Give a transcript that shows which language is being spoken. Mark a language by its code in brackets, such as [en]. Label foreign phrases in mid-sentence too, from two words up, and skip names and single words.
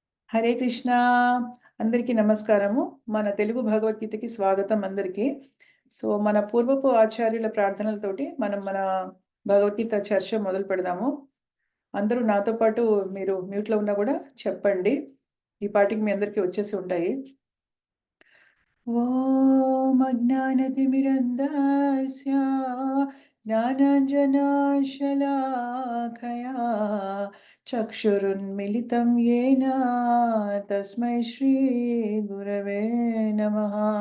[te] హరే కృష్ణ. అందరికీ నమస్కారము. మన తెలుగు భగవద్గీతకి స్వాగతం అందరికీ. మన పూర్వపు ఆచార్యుల ప్రార్థనలతోటి మనం మన భగవద్గీత చర్చ మొదలు పెడదాము. అందరూ నాతో పాటు మీరు మ్యూట్‌లో ఉన్నా గూడా చెప్పండి. ఈ పాటికి మీ అందరికీ వచ్చేసి ఉంటాయి. [sa] ॐ अज्ञानतिमिरन्धस्य ज्ञानाञ्जनशलाकया चक्षुरुन्मिलितं येन तस्मै श्रीगुरवे नमः।